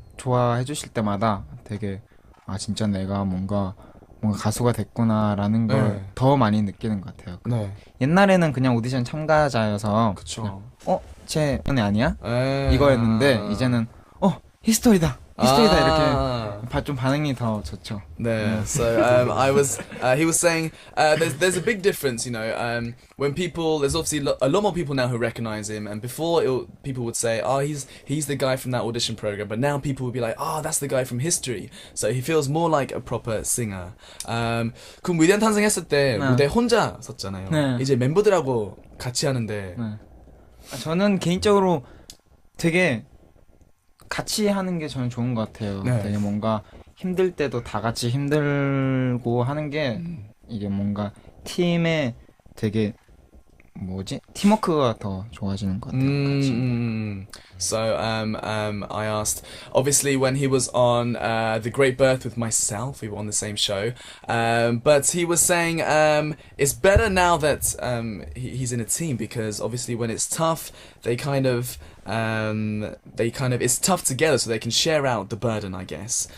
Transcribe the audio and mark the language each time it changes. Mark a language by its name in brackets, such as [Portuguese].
[Korean] 좋아해 주실 때마다 되게 진짜 내가 뭔가 가수가 됐구나라는 걸 네. 더 많이 느끼는 것 같아요. 네. 옛날에는 그냥 오디션 참가자여서 그쵸. 쟤 연애 아니야? 에이. 이거였는데 이제는 히스토리다 이렇게 좀 반응이 더 좋죠. 네. [English] So he was saying there's a big difference, you know, when people, there's obviously a lot more people now who recognize him, and before people would say, he's the guy from that audition program, but now people would be like, that's the guy from History. So he feels more like a proper singer. [Korean] 그럼 위대한 탄생했을 때 네. 무대 혼자 섰잖아요. 네. 이제 멤버들하고 같이 하는데 저는 개인적으로 되게 같이 하는 게 저는 좋은 것 같아요. 네. 되게 뭔가 힘들 때도 다 같이 힘들고 하는 게 이게 뭔가 팀에 되게 팀워크가 더 좋아지는 것 같아요. 같이. [English] So I asked, obviously when he was on The Great Birth with myself, we were on the same show, but he was saying it's better now that he's in a team, because obviously when it's tough, they kind of it's tough together, so they can share out the burden, I guess.